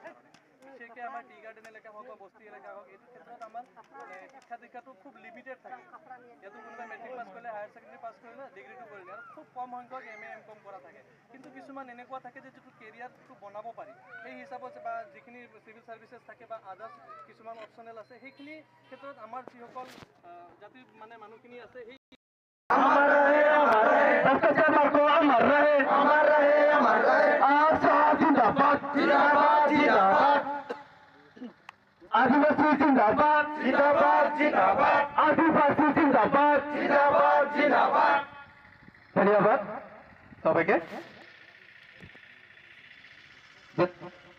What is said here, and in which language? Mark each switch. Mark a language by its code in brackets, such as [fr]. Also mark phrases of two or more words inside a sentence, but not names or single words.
[as] কাৰণে বিশেষকৈ আমাৰ [en] tea garden [as] এলেকা হওক বা বস্তি এলেকা হওক এইটো ক্ষেত্ৰত আমাৰ মানে শিক্ষা দীক্ষাটো খুব লিমিটেড থাকে ইয়াতো কোনোবাই [en] matric pass [as] কৰিলে [en] higher secondary pass [as] কৰিলে ডিগ্ৰীটো কৰিলে আৰু খুব কম সংখ্যক MA M.Com কৰা থাকে কিন্তু কিছুমান এনেকুৱা থাকে যে যিটো কেৰিয়াৰটো বনাব পাৰি সেই হিচাপত বা যিখিনি [en] civil services [as] থাকে বা আদাৰ্ছ কিছুমান অপশ্যনেল আছে সেইখিনি ক্ষেত্ৰত আমাৰ যিসকল জাতিৰ মানে মানুহখিনি আছে সেই [hi] अमर रहे आशा जिंदाबाद जिंदाबाद जिंदाबाद आदिवासी जिंदाबाद जिंदाबाद जिंदाबाद आदिवासी जिंदाबाद जिंदाबाद जिंदाबाद धन्यवाद सबैके